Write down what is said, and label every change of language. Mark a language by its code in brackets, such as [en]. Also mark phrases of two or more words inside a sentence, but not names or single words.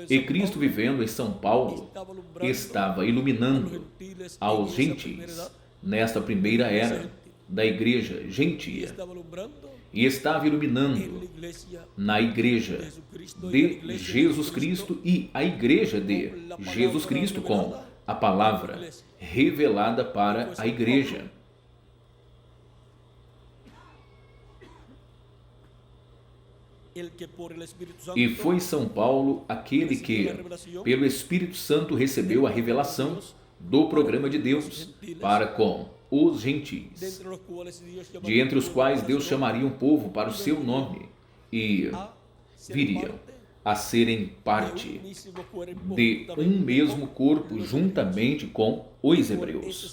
[pt] E [es] San Cristo Pablo, [pt] vivendo em São Paulo [es] estaba alumbrando [pt] estava [es] a los [pt] iluminando [es] gentiles [pt] aos [es] en esa primera [pt] gentis [es] edad, [pt] nesta primeira era da igreja [es] y [pt] gentia [es] estaba alumbrando [pt] e estava [es] en la [pt] iluminando [es] iglesia [pt] na igreja [es] de Jesucristo y en la [pt] de [es] iglesia [pt] Jesus Cristo e a igreja de Jesus Cristo com a palavra revelada para a igreja. E foi São Paulo aquele que, pelo Espírito Santo, recebeu a revelação do programa de Deus para com os gentis, de entre os quais Deus chamaria um povo para o seu nome e viriam a serem parte de um mesmo corpo juntamente com os hebreus.